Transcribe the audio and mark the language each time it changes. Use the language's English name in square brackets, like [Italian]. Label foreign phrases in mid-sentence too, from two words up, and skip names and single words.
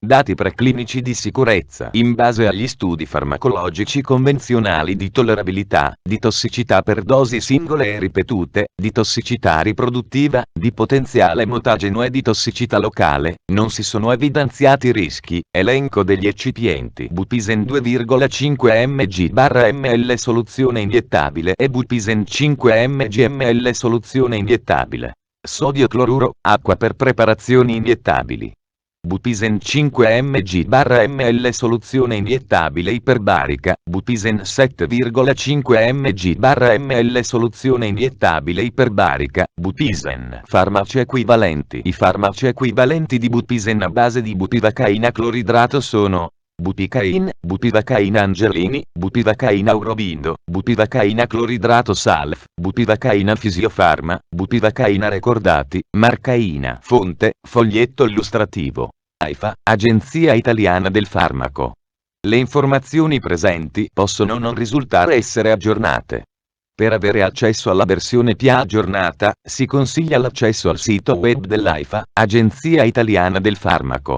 [Italian] Dati preclinici di sicurezza in base agli studi farmacologici convenzionali di tollerabilità, di tossicità per dosi singole e ripetute, di tossicità riproduttiva, di potenziale mutageno e di tossicità locale, non si sono evidenziati rischi. Elenco degli eccipienti: Bupisen 2,5 mg/ml soluzione iniettabile e Bupisen 5 mg/ml soluzione iniettabile. Sodio cloruro, acqua per preparazioni iniettabili. Bupisen 5 mg/ml soluzione iniettabile iperbarica, Bupisen 7,5 mg/ml soluzione iniettabile iperbarica, Bupisen. Farmaci equivalenti. I farmaci equivalenti di Bupisen a base di bupivacaina cloridrato sono bupicain, bupivacaina angelini, bupivacaina aurobindo, bupivacaina cloridrato salf, bupivacaina fisiofarma, bupivacaina recordati, marcaina. Fonte: foglietto illustrativo. AIFA, Agenzia Italiana del Farmaco. Le informazioni presenti possono non risultare essere aggiornate. Per avere accesso alla versione più aggiornata, si consiglia l'accesso al sito web dell'AIFA, Agenzia Italiana del Farmaco.